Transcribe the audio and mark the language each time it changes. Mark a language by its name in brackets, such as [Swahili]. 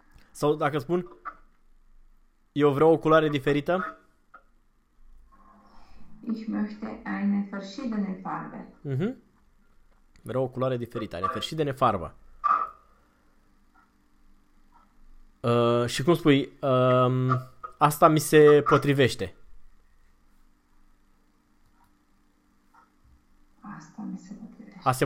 [Romanian] Sau dacă spun, eu vreau o culoare diferită. [German] Ich möchte eine verschiedene Farbe. [Romanian] Vreau o culoare diferită, are [German] verschiedene Farbe. [Romanian] Și cum spui, asta mi se potrivește. Asta mi se A se